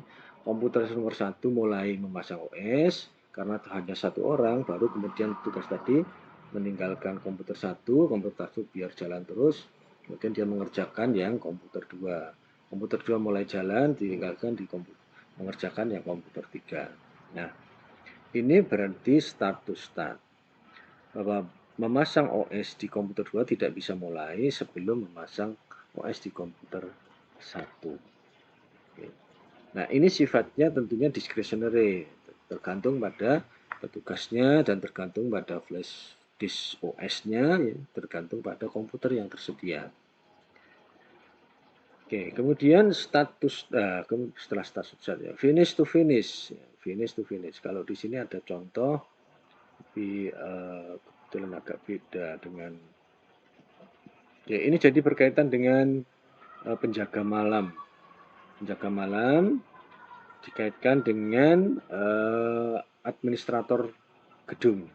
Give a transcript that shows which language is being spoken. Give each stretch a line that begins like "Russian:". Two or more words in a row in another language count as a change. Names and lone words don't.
Indonesian: Komputer nomor 1 mulai memasang OS, karena hanya 1 orang, baru kemudian tugas tadi meninggalkan komputer 1 biar jalan terus, kemudian dia mengerjakan yang komputer 2. Komputer 2 mulai jalan, ditinggalkan mengerjakan yang komputer 3. Nah, ini berarti
English: start to start,
Indonesian: bahwa memasang OS di komputer 2 tidak bisa mulai sebelum memasang OS di komputer 1. Oke. Nah, ini sifatnya tentunya discretionary, tergantung pada petugasnya dan tergantung pada
English: flash disk
Indonesian: OS-nya, ya, tergantung pada komputer yang tersedia. Oke, kemudian status, setelah status ya,
English: finish to finish, finish to finish.
Indonesian: Kalau di sini ada contoh, tapi kebetulan agak beda dengan, ya ini jadi berkaitan dengan penjaga malam. Penjaga malam dikaitkan dengan administrator gedung.